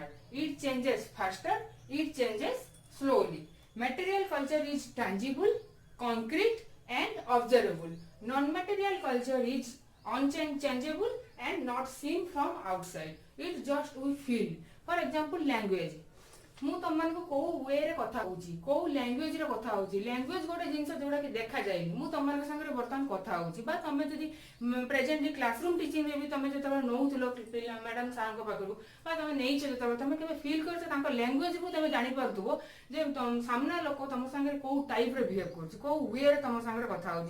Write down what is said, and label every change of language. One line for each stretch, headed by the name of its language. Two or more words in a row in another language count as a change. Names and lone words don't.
English: It changes faster, it changes slowly. Material culture is tangible, concrete and observable. Non-material culture is unchangeable and not seen from outside. It just we feel. For example, language.
Odia: ମୁଁ ତମମାନଙ୍କୁ କୋଉ ୱେ ରେ କଥା ହଉଛି, କୋଉ ଲାଙ୍ଗୁଏଜ ରେ କଥା ହଉଛି। ଲାଙ୍ଗୁଏଜ ଗୋଟେ ଜିନିଷ ଯୋଉଟା କି ଦେଖାଯାଏନି। ମୁଁ ତମମାନଙ୍କ ସାଙ୍ଗରେ ବର୍ତ୍ତମାନ କଥା ହଉଛି, ବା ତମେ ଯଦି ପ୍ରେଜେଣ୍ଟଲି
English: classroom teaching
Odia: ରେ ବି ତମେ ଯେତେବେଳେ ନଉଥିଲ
English: madam sirଙ୍କ
Odia: ପାଖରୁ, ବା ତମେ ନେଇଛ ଯେତେବେଳେ, ତମେ କେବେ ଫିଲ୍ କରିଛ ତାଙ୍କ ଲାଙ୍ଗୁଏଜକୁ ତମେ ଜାଣିପାରୁଥିବ ଯେ ସାମ୍ନା ଲୋକ ତମ ସାଙ୍ଗରେ କୋଉ ଟାଇପ ରେ ବିହେଭ କରୁଛି, କୋଉ ୱେ ରେ ତମ ସାଙ୍ଗରେ କଥା ହଉଛି।